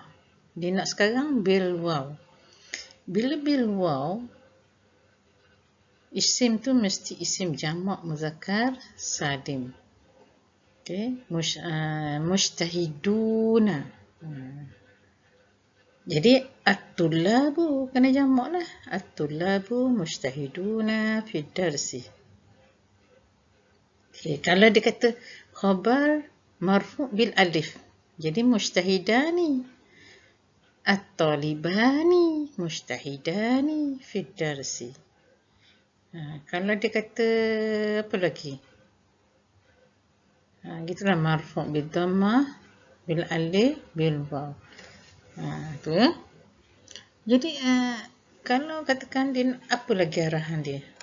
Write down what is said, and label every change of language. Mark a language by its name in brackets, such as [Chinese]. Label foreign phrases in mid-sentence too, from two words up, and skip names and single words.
[Malay] Dia nak sekarang [Arabic] بالواو. [Malay] Bila [Arabic] بالواو, [Malay] isim tu mesti isim [Arabic] جمع مذكر سالم. [Malay] Okey, mujtahiduna. Jadi at-tullabu kena jamak lah. [Arabic] الطلاب مجتهدون في الدرس. [Malay] Okey, kalau dia kata [Arabic] خبر مرفوع بالألف, [Malay] jadi mujtahidani. [Arabic] الطالبان مجتهدان في الدرس. [Malay] Kalau dia kata apa lagi? Gitulah [Arabic] مرفوع بالضمة، بالألف، بالواو. [Malay] Tu ya. Jadi kalau katakan dia apa lagi arahan dia?